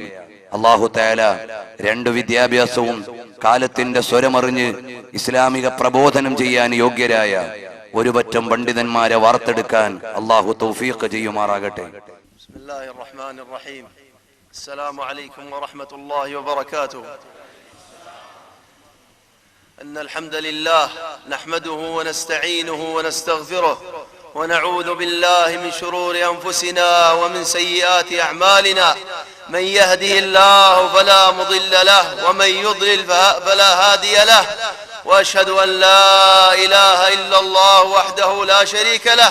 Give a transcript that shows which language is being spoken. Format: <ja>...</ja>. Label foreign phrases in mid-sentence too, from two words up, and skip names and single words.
<ar>الله تعالى</ar> <ml>2 വിദ്യാഭ്യാസവും കാലത്തിന്റെ സ്വരമറിഞ്ഞ് ഇസ്ലാമിക പ്രബോധനം ചെയ്യാൻ യോഗ്യരായ ഒരു പറ്റം പണ്ഡിതന്മാരെ വാർത്തെടുക്കാൻ അല്ലാഹു തൗഫീഖ് ചെയ്യുമാറാകട്ടെ.</ml> <ar>بسم الله الرحمن الرحيم. السلام عليكم ورحمة الله وبركاته. إن الحمد لله نحمده ونستعينه ونستغفره ونعوذ بالله من شرور أنفسنا ومن سيئات أعمالنا. من يهده الله فلا مضل له ومن يضلل فلا هادي له. وأشهد أن لا إله إلا الله وحده لا شريك له.</ar>